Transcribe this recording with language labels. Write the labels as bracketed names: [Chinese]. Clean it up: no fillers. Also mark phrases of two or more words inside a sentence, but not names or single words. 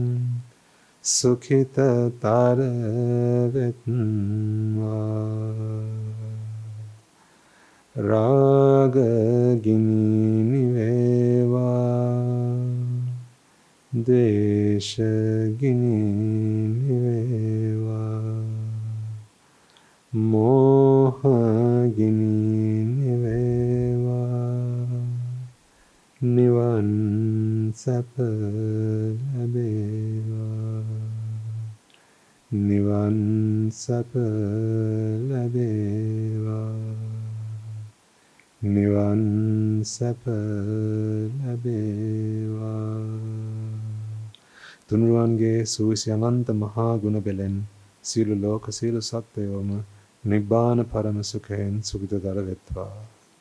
[Sinhala] සුඛිතතර වෙත්වා රාගාග්නි නිවේවා ද්වේෂාග්නි නිවේවා මෝහාග්නි නිවේවා නිවන් සැප ලැබේවා නිවන් සැප ලැබේවා නිවන් සැප ලැබේවා තුනුරුවන්ගේ සූවිසි අනන්ත මහා ගුණ බෙලෙන් සියලු ලෝක සියලු සත්වයෝම නිබ්බාන පරම සුඛයෙන් සුඛිතතර වෙත්වා